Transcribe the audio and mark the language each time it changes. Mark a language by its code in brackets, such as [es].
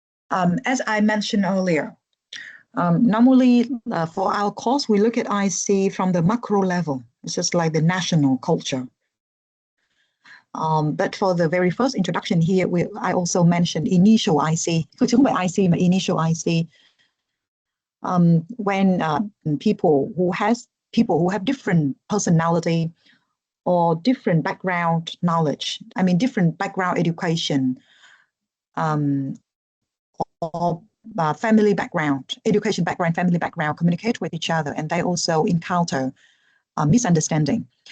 [en] As I mentioned earlier, normally for our course, we look at IC from the macro level. It's just like the national culture. But for the very first introduction here, I also mentioned initial IC. [vi] Chứ không phải IC mà initial IC. [en] When people who have different personality or different background knowledge, I mean different background education, or family background, education background, family background, communicate with each other, and they also encounter misunderstanding.